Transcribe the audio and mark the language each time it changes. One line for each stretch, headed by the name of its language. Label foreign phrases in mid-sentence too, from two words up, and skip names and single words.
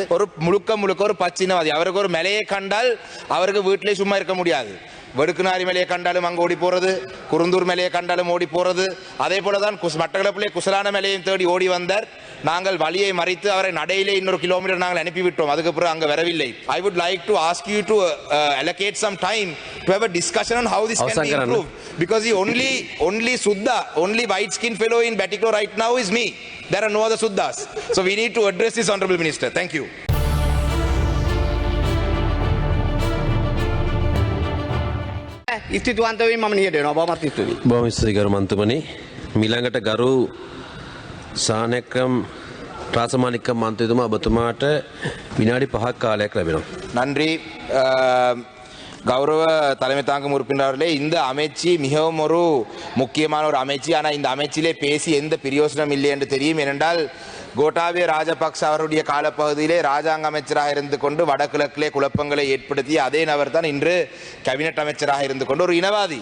Tamil: ஒரு முழுக்க ஒரு பச்சை இனவாதி. அவருக்கு ஒரு மலையை கண்டால் அவருக்கு வீட்டிலே சும்மா இருக்க முடியாது. வடுக்குநாரி மலையை கண்டாலும் அங்கு ஓடி போறது, குருந்தூர் மலையை கண்டாலும் ஓடி போறது. அதே போலதான் மட்டக்களப்பிலே குசலான மலையை தேடி ஓடி வந்தார். நாங்கள் வழியை மறித்து அவரை நடையிலே 200 கிலோமீட்டர் நாங்கள் அனுப்பிவிட்டோம். அதுக்கப்புறம் அங்க வரவில்லை.
English: I would like to ask you to allocate some time to have a discussion on how this can be improved, because the only Suddha, only white skin fellow in Batticaloa right now is me. There are no other Suddhas. So we need to address this, Honorable Minister. Thank you.
Sinhala: ස්තුතිවන්ත වෙමි. මම නියට එනවා. බොහොමත් ස්තුතියි. බොහොම ස්තුතියි ගරු මන්ත්‍රමනි. මීළඟට ගරු සානක්‍රම් රාසමානික්කම් මන්ත්‍රීතුමා ඔබතුමාට විනාඩි 5ක් කාලයක් ලැබෙනවා.
Tamil: நன்றி. கௌரவ தலைமை தாங்கும் உறுப்பினர்களே, இந்த அமைச்சு மிகவும் ஒரு முக்கியமான ஒரு அமைச்சு. ஆனால் இந்த அமைச்சிலே பேசி எந்த பிரயோசனம் இல்லை என்று தெரியும். ஏனென்றால் கோட்டாபய ராஜபக்ச அவருடைய காலப்பகுதியிலே ராஜாங்க அமைச்சராக இருந்து கொண்டு வடகிழக்கிலே குழப்பங்களை ஏற்படுத்தி அதே நபர் தான் இன்று கேபினட் அமைச்சராக இருந்து கொண்டு ஒரு இனவாதி.